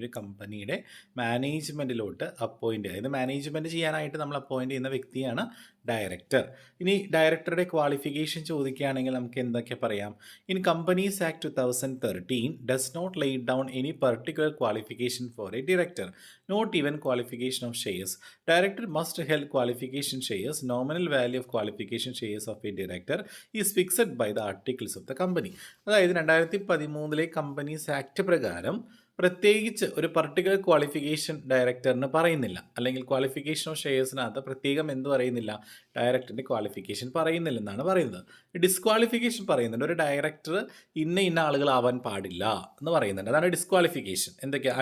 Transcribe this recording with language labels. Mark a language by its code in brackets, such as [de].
[ml] ഒരു കമ്പനിയുടെ മാനേജ്മെൻറ്റിലോട്ട് അപ്പോയിൻറ്റ്, അതായത് മാനേജ്മെൻറ്റ് ചെയ്യാനായിട്ട് നമ്മൾ അപ്പോയിൻറ്റ് ചെയ്യുന്ന വ്യക്തിയാണ് ഡയറക്ടർ. ഇനി ഡയറക്ടറുടെ ക്വാളിഫിക്കേഷൻ ചോദിക്കുകയാണെങ്കിൽ നമുക്ക് എന്തൊക്കെ പറയാം? [en] In companies act 2013 does not lay down any particular qualification for a director, not even qualification of shares. Director must hold qualification shares. Nominal value of qualification shares of a director is fixed by the articles of the company. [ml] അതായത് 2013 companies act പ്രകാരം പ്രത്യേകിച്ച് ഒരു particular qualification ഡയറക്ടറിന് പറയുന്നില്ല, അല്ലെങ്കിൽ qualification of ഷെയർസിനകത്ത് പ്രത്യേകം എന്ത് പറയുന്നില്ല, ഡയറക്ടറിൻ്റെ qualification പറയുന്നില്ലെന്നാണ് പറയുന്നത്. ഡിസ്ക്വാളിഫിക്കേഷൻ പറയുന്നുണ്ട്, ഒരു ഡയറക്ടർ ഇന്ന ആളുകളാവാൻ പാടില്ല എന്ന് പറയുന്നുണ്ട്. അതാണ് ഡിസ്ക്വാളിഫിക്കേഷൻ. എന്തൊക്കെയാണ്?